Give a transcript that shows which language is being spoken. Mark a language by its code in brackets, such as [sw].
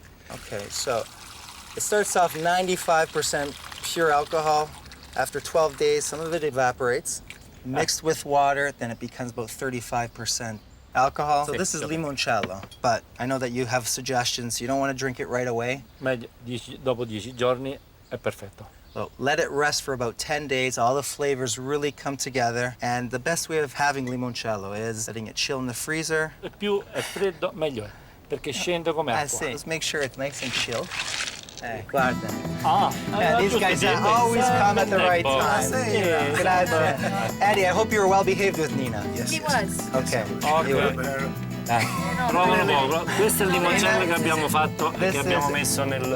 [en] Okay, so it starts off 95% pure alcohol. After 12 days, some of it evaporates. Mixed with water, then it becomes about 35% alcohol. So this is limoncello, but I know that you have suggestions. You don't want to drink it right away. [it] Meglio dopo 10 giorni è perfetto. [en] So let it rest for about 10 days. All the flavors really come together. And the best way of having limoncello is letting it chill in the freezer. [it] E più è freddo, meglio è, perché scende come acqua. [en] See. Let's make sure it's nice and chilled. [it] Guarda. [en] These [it] giusto, [en] guys [it] sì, [en] always come at the right [it] tempo. [en] time. [it] Grazie. [en] Eddie, I hope you were well behaved with Nina. He was. Okay. [it] Ok. Provalo poco. Questo è il limoncello che abbiamo fatto e che abbiamo messo in